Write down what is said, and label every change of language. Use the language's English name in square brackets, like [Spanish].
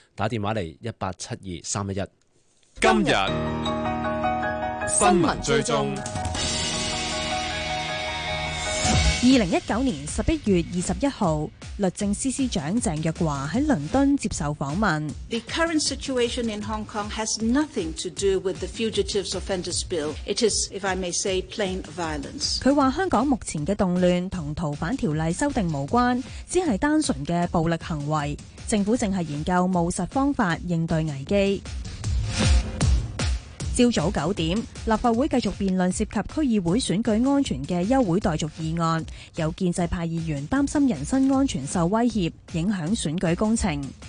[Cantonese] 打电话嚟1872311。今日新闻追踪。 2019年11月21日，律政司司长郑若骅在伦敦接受访问。 [English] The current situation in Hong Kong has nothing to do with the Fugitives Offenders Bill. It is, if I may say, plain violence. [Cantonese] 他说香港目前的动乱和逃犯条例修订无关，只是单纯的暴力行为，政府正是研究务实方法应对危机。朝早九点，立法会继续辩论涉及区议会选举安全的休会待续议案，有建制派议员担心人身安全受威胁，影响选举工程。